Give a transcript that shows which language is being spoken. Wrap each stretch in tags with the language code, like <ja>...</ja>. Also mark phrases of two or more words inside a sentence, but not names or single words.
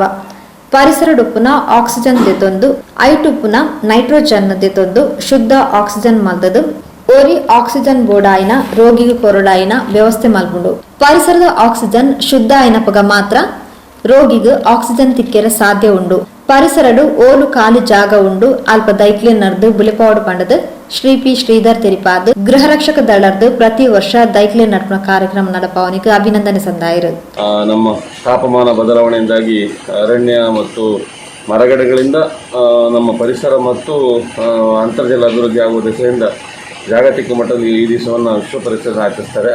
<tcy>ಪರಿಸರ ಡುಪ್ಪುನ ಆಕ್ಸಿಜನ್ ದೆತೊಂದು ಐಟುಪ್ಪುನ ನೈಟ್ರೋಜನ್ ದೆತೊಂದು ಶುದ್ಧ ಆಕ್ಸಿಜನ್ ಮಲ್ದದು ಓರಿ ಆಕ್ಸಿಜನ್ ಬೋರ್ಡ್ ಆಯ್ನ ರೋಗಿಗೆ ಕೊರಡಾಯಿನ ವ್ಯವಸ್ಥೆ ಮಲ್ಪುಂಡು. ಪರಿಸರದ ಆಕ್ಸಿಜನ್ ಶುದ್ಧ ಆಯ್ನಪಗ ಮಾತ್ರ ರೋಗಿಗೆ ಆಕ್ಸಿಜನ್ ತಿಕ್ಕೆರ ಸಾಧ್ಯ ಉಂಡು. ಪರಿಸರಡು ಓಲು ಖಾಲಿ ಜಾಗ ಉಂಡು ಅಲ್ಪ ದೈಕ್ಲೆ ನರ್ದು ಬುಲಿಪಾವಡು ಪಂಡದು ಶ್ರೀ ಪಿ ಶ್ರೀಧರ್ ತೆರಿಪಾದ್ ಗೃಹ ರಕ್ಷಕ ದಳರ್ದು ಪ್ರತಿ ವರ್ಷ ದೈಕ್ಲೆ ನಡ್ಪಣ ಕಾರ್ಯಕ್ರಮ ನಡಪವನಿಗೆ ಅಭಿನಂದನೆ ಸಂದಾಯಿರು.</tcy> <kn>ನಮ್ಮ ತಾಪಮಾನ ಬದಲಾವಣೆಯಿಂದಾಗಿ ಅರಣ್ಯ ಮತ್ತು ಮರಗಿಡಗಳಿಂದ ನಮ್ಮ ಪರಿಸರ ಮತ್ತು ಅಂತರ್ಜಲ ಅಭಿವೃದ್ಧಿ ಆಗುವ ದಿಸೆಯಿಂದ ಜಾಗತಿಕ ಮಟ್ಟದಲ್ಲಿ ಈ ದಿವಸವನ್ನು ವಿಶ್ವ ಪರಿಸರ ಆಚರಿಸ್ತಾರೆ.</kn>